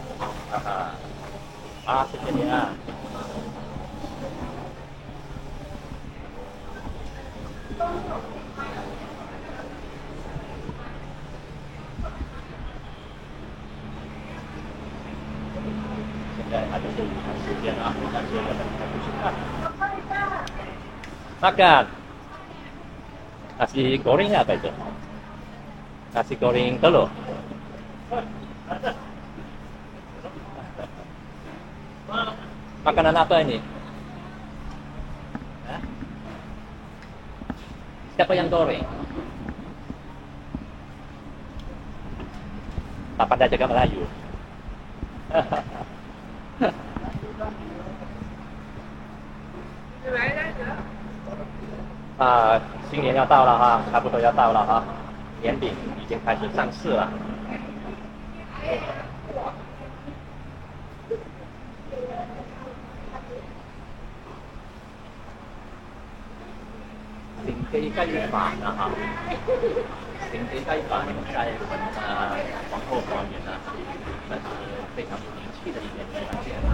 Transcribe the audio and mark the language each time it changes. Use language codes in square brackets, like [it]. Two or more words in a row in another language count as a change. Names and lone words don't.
[zh] 啊，谢谢你啊。现在还是午餐时间啊，但是我们还不吃饭。Makan. [ms] Nasi goreng apa itu? Nasi goreng telur. Makanan apa ini? Hah? Siapa yang goreng? Tak pandai cakap Melayu. [zh] 新年要到了哈，差不多要到了哈，年饼已经开始上市了。零雞雞飯啊哈，零雞雞飯在我們皇后花園啊，算是非常有名氣的一間雞飯店了。